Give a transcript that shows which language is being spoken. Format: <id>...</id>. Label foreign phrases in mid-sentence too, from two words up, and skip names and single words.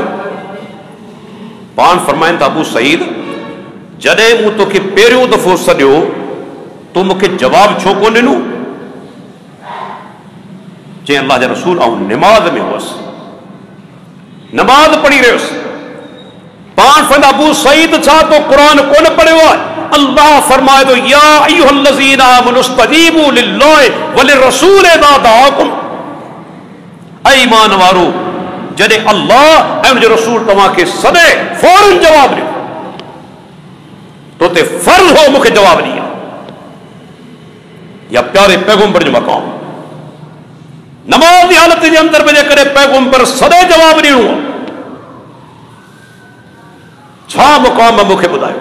<sd>पाण फरमाइनि था, अबू सईद, जॾहिं मूं तोखे पहिरियों दफ़ो सॾियो तूं मूंखे जवाबु छो कोन ॾिनो? चई अल्लाह जा रसूल, आउं निमाज़ में हुअसि, नमाज़ पढ़ी रहियुसि। पाण फरमाइनि, अबू सईद, छा तो क़ुरान कोन पढ़ियो आहे?</sd> <ar>अल्लाह फरमाए थो, يا أيها الذين آمنوا استجيبوا لله وللرسول إذا دعاكم.</ar> <sd>ऐ ईमान वारो, जॾहिं अल्लाह ऐं उनजो रसूल तव्हांखे सॾे फौरन जवाबु ॾियो, तो ते फर्ज़ हो मूंखे जवाबु ॾिया। या प्यारे पैगंबर जो मक़ाम। नमाज़ जी हालत जे अंदरि में जेकॾहिं पैगंबर सॾे जवाबु ॾियणो आहे, छा मुक़ाम मूंखे ॿुधायो?</sd>